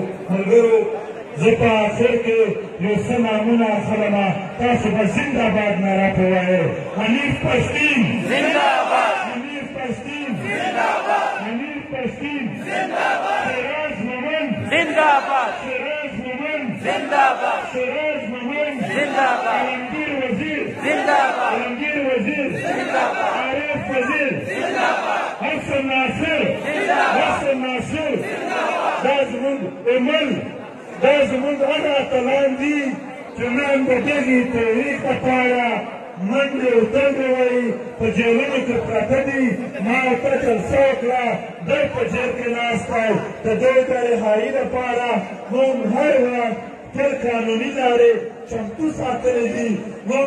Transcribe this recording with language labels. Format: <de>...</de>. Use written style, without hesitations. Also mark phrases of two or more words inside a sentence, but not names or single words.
<ps>ملګرو زه په آخر کې یو څه نامونه اخلمه، تاسو به زنده‌باد ناره په وایئ. حنیف پښتین زنده‌باد، حنیف پښتین زنده‌باد، حنیف پښتین زنده‌باد، سراج مومند زنده‌باد، سراج مومند زنده‌باد، سراج مومند زنده‌باد، علمگیر وزیر زنده‌باد، علمگیر وزیر زنده‌باد، عارف وزیر زنده‌باد، حسن ناصر زنده‌باد، حسن ناصر زنده‌باد. دا زموږ عمل، دا زموږ هغه اتلان دي چې نن د دغې تحریک لپاره منډې او تنډې وایي، په جیلونو کې پراته دي. ما ورته جلسه وکړه، دی په جیل کې ناست دی. د دوی د رهایي لپاره موږ هر وخت تل قانوني لارې چمتو ساتلې دي.</ps>